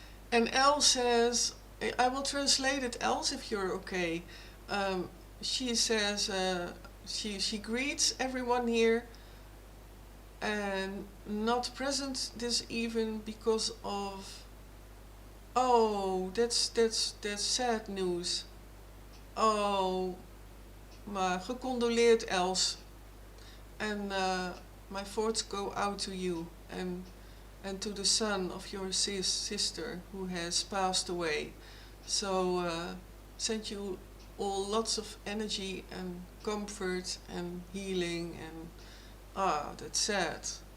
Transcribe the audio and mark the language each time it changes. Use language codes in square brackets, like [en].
[en] And Elle says, I will translate it, else if you're okay. She says she greets everyone here. and not present this even because of, oh, that's sad news. [nl] Oh, maar gecondoleerd Els. [en] And my thoughts go out to you and to the son of your sister who has passed away. So send you all lots of energy and comfort and healing, and that's sad.